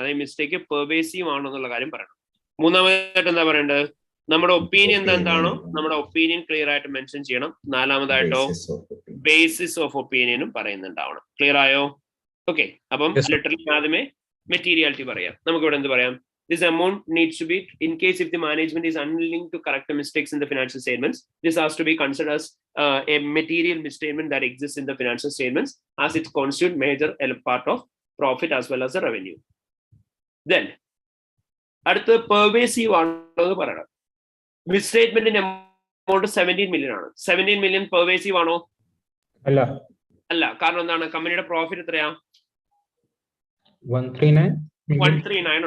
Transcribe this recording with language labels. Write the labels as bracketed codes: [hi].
[ml] അതായത് mistake pervasive ആണോ എന്നുള്ള കാര്യം പറയണം. മൂന്നാമതായിട്ട് എന്താ പറയേണ്ടത്? നമ്മുടെ ഒപ്പീനിയൻ എന്താണോ നമ്മുടെ ഒപ്പീനിയൻ ക്ലിയർ ആയിട്ട് മെൻഷൻ ചെയ്യണം. നാലാമതായിട്ടോ ബേസിസ് ഓഫ് ഒപ്പീനിയനും പറയുന്നുണ്ടാവണം. ക്ലിയർ ആയോ? ഓക്കെ. അപ്പം ലിറ്ററലി ആദ്യമേ മെറ്റീരിയാലിറ്റി പറയാം. നമുക്ക് ഇവിടെ എന്ത് പറയാം? [en] This amount needs to be, in case if the management is unwilling to correct the mistakes in the financial statements, this has to be considered as a material misstatement that exists in the financial statements, as it constitutes major part of profit as well as the revenue. [ml] Then, അടുത്ത pervasive ആണെന്ന് പറയണം. മിസ്സ്റ്റേറ്റ്മെന്റിന്റെ amount 17 million ആണ്. 17 million pervasive ആണോ? അല്ല. അല്ല. കാരണം എന്താണ്? കമ്പനിയുടെ പ്രോഫിറ്റ് എത്രയാ? 139